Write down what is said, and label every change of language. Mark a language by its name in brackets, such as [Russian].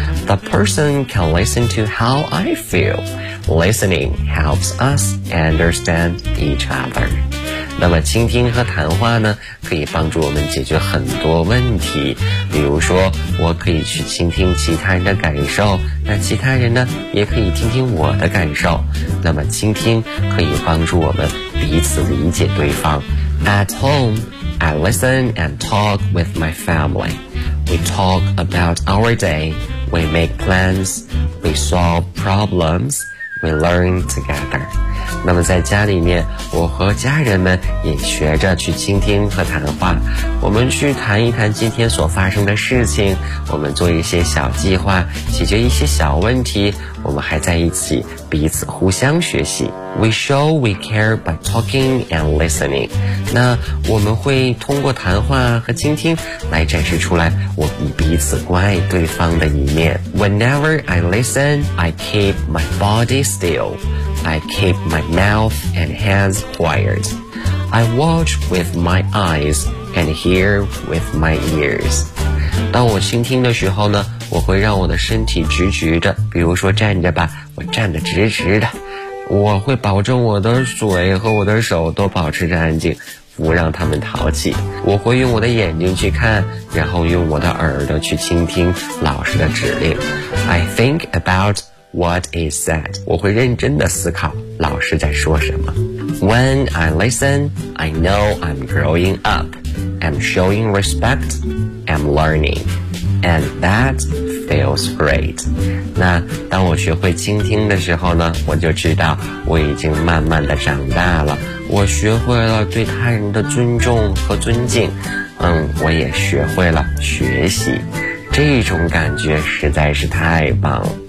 [English] The person can listen to how I feel. Listening helps us understand each other. [Chinese] 那么倾听和谈话呢，可以帮助我们解决很多问题，比如说我可以去倾听其他人的感受，那其他人呢也可以听听我的感受。那么倾听可以帮助我们彼此理解对方。 [English] At home, I listen and talk with my family. We talk about our day, we make plans, we solve problems, we learn together. [Chinese] 那么在家里面，我和家人们也学着去倾听和谈话，我们去谈一谈今天所发生的事情，我们做一些小计划，解决一些小问题，我们还在一起彼此互相学习。 [English] We show we care by talking and listening. [Chinese] 那我们会通过谈话和倾听来展示出来我们彼此关爱对方的一面。 [English] Whenever I listen, I keep my body still. I keep my mouth and hands quiet. I watch with my eyes and hear with my ears. [Chinese] 当我倾听的时候呢，我会让我的身体直直的，比如说站着吧，我站得直直的，我会保证我的嘴和我的手都保持着安静，不让他们淘气。我会用我的眼睛去看，然后用我的耳朵去倾听老师的指令。 [English] I think about what is said. [Chinese] 我会认真的思考老师在说什么。 [English] When I listen, I know I'm growing up I'm showing respect, I'm learning, and that feels great. [Chinese] 那当我学会倾听的时候呢，我就知道我已经慢慢的长大了，我学会了对他人的尊重和尊敬，我也学会了学习，这种感觉实在是太棒了。